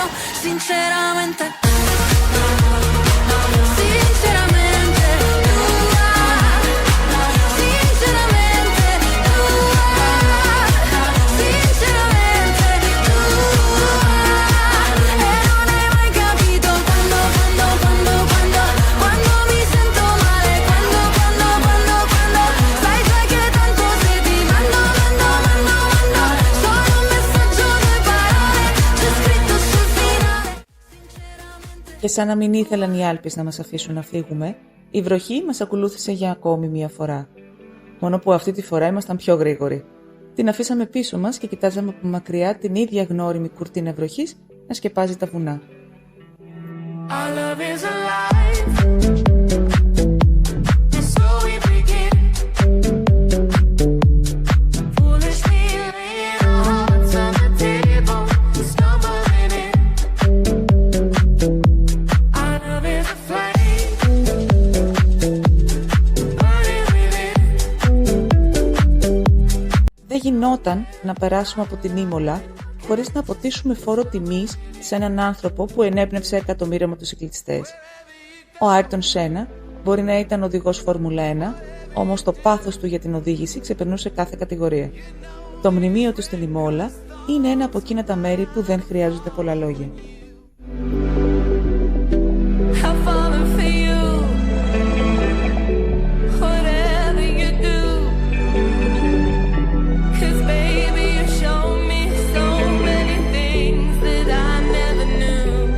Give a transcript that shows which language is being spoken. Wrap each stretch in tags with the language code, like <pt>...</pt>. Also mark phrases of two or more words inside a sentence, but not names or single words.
<it>Sinceramente, e non hai mai capito quando mi sento male, quando sai che tanto se ti mando solo un messaggio, 2 parole, c'è scritto sul finale.</it> <el>Και σαν να μην ήθελαν οι Άλπεις να μας αφήσουν να φύγουμε, η βροχή μας ακολούθησε για ακόμη μία φορά. Μόνο που αυτή τη φορά ήμασταν πιο γρήγοροι. Την αφήσαμε πίσω μας και κοιτάζαμε από μακριά την ίδια γνώριμη κουρτίνα βροχής να σκεπάζει τα βουνά.</el> <en>Our love is alive. So we begin. Foolishly laying our hearts on the table, stumbling in. Our love is a flame, burning within.</en> <el>Δεν γινόταν να περάσουμε από την Ήμολα χωρίς να αποτίσουμε φόρο τιμής σε έναν άνθρωπο που ενέπνευσε εκατομμύρια μοτοσυκλετιστές. Ο Άιρτον Σένα μπορεί να ήταν οδηγός Φόρμουλα 1, όμως το πάθος του για την οδήγηση ξεπερνούσε κάθε κατηγορία. Το μνημείο του στην Ήμολα είναι ένα από εκείνα τα μέρη που δεν χρειάζονται πολλά λόγια.</el> <en>I've fallen for you, whatever you do. 'Cause baby, you show me so many things that I never knew.</en>